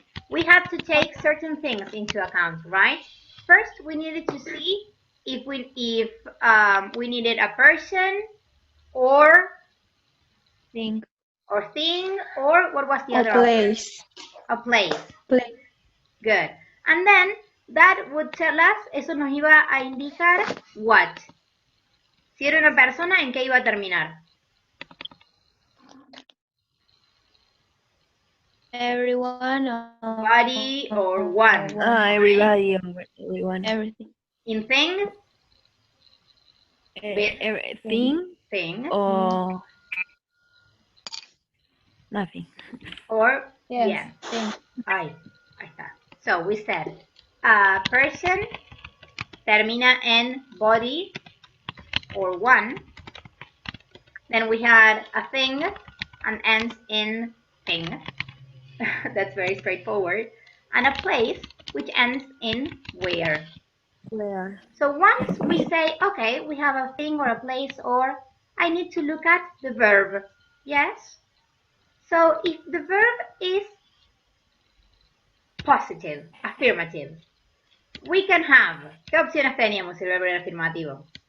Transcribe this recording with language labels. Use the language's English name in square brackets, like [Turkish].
[English] We had to take certain things into account, right? First, we needed to see if we needed a person or Thing. or what was the A other place. option? A place. Place. Good. And then that would tell us, [Spanish] eso nos iba a indicar [English] what. [Spanish] Si era una persona, ¿en qué iba a terminar? [English] Everyone. Body or one. Everybody, everyone. Everything. In thing, Everything thing, or nothing. or Yes. yeah. Thing. [Spanish] Ahí está. [English] So we said a person [Spanish] termina en [English] body or one. Then we had a thing and ends in thing. That's very straightforward. And a place which ends in where. Where? So once we say, okay, we have a thing or a place, or I need to look at the verb. Yes? So if the verb is positive, affirmative, we can have, [Spanish] ¿qué opciones teníamos si el verbo era afirmativo?